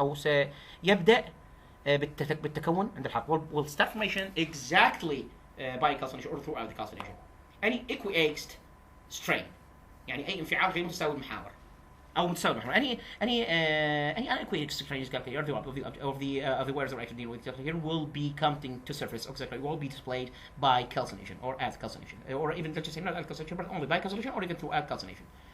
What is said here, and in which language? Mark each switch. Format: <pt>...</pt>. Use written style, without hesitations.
<ar>أو سيبدأ بالتكون عند الحرق.</ar> <en>will start formation exactly by calcination or throughout the calcination. Any equiaxed strain</en> <ar>يعني أي انفعال غير متساوي المحاور أو متساوي المحاور.</ar> <en>Any unequiaxed strain is here of the wares that are actually dealing with here will be coming to surface exactly will be displayed by calcination or at calcination or even let's just say not at calcination but only by calcination or even throughout calcination.</en>